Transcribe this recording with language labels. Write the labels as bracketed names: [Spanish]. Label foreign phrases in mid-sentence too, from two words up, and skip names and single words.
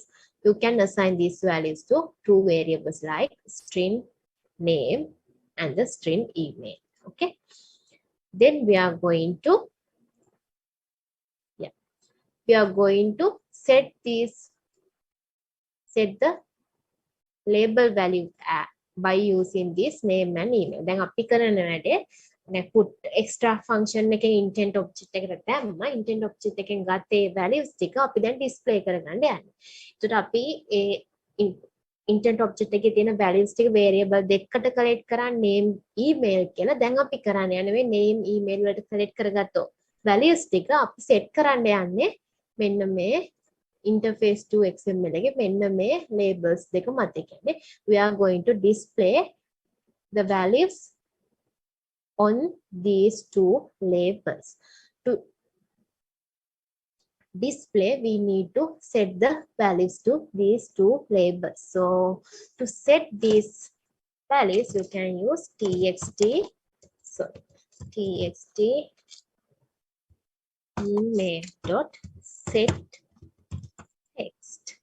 [English] You can assign these values to two variables like string name and the string email. Okay. Then we are going to, we are going to set the label value by using this name and email. [Sinhala] Then අපි කරන වැඩේ [English] put extra function [Sinhala] එකේ [English] intent object [Sinhala] එකට දැම්ම [English] intent object [Sinhala] එකෙන් ගත්ත ඒ values ටික අපි දැන් display කරගන්න යන්නේ. ඒකට අපි ඒ [English] intent object [Sinhala] එකේ තියෙන values ටික variable දෙකකට collect කරන් [English] name email [Sinhala] කියලා දැන් අපි කරන්න යන්නේ [English] name email [Sinhala] වලට collect කරගත්ත values ටික අපි set කරන්න යන්නේ මෙන්න මේ [English] interface to XML [Sinhala] එකේ මෙන්න මේ labels දෙක මත. [English] කියන්නේ we are going to display the values on these two labels. To display, we need to set the values to these two labels. So to set these values, you can use txt email dot set text.